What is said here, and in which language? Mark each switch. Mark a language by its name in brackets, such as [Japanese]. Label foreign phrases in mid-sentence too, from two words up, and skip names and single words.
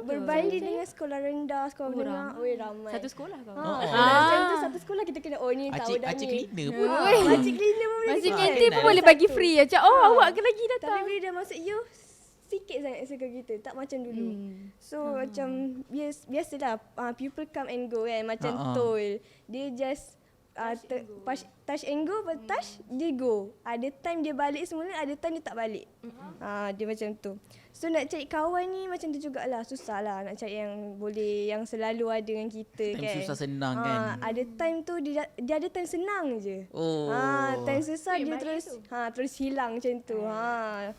[Malay] Berbanding dengan sekolah rendah, sekolah menengah, ramai. Satu sekolah kau. Satu sekolah kita kena ni tahu dah Acik ni. cleaner pun. Makcik cleaner pun boleh Masih kita. kantin pun kenal. boleh bagi free macam awak ke lagi Tapi datang. bila dah masuk you, sikit sangat circle kita, tak macam dulu. So macam biasalah [English] people come and go [Malay] kan, macam toll. Dia just [English] touch and go, [Malay] touch dia go. Ada time dia balik semula, ada time dia tak balik. Dia macam tu. So nak cari kawan ni macam tu jugalah, susah lah nak cari yang boleh, yang selalu ada dengan kita Time kan. susah senang kan. Ada time tu dia ada time senang je. Oh. Time susah dia terus terus hilang macam tu.